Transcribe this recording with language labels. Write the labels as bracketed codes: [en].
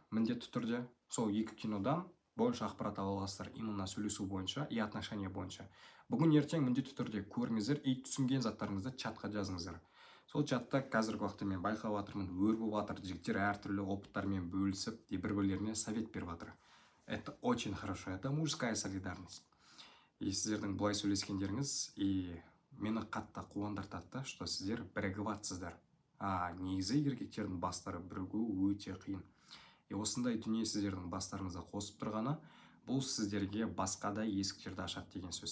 [kk] Міндетті түрде сол 2 кинодан больше ақпарат ала аласыздар, именно сөйлесу бойынша и отношения бойынша. Бүгін ертең міндетті түрде көріңіздер и түсінген заттарыңызды чатқа жазыңыздар. Сол чатта қазіргі уақытта мен байқап жатырмын, өр болып жатыр, жігіттер әртүрлі опыттармен бөлісіп, бір-бірлеріне совет беріп жатыр. [ru] Это очень хорошо, это мужская солидарность. [kk] И сіздердің бұлай сөйлескендеріңіз и мені қатты қуандыртады, что сіздер бірігіп жатсыздар. Негізі еркектердің бастары бірігу өте қиын. И осындай дүние сіздердің бастарыңызда қосып тұрғаны, бұл сіздерге басқа да есіктерді ашады деген сөз.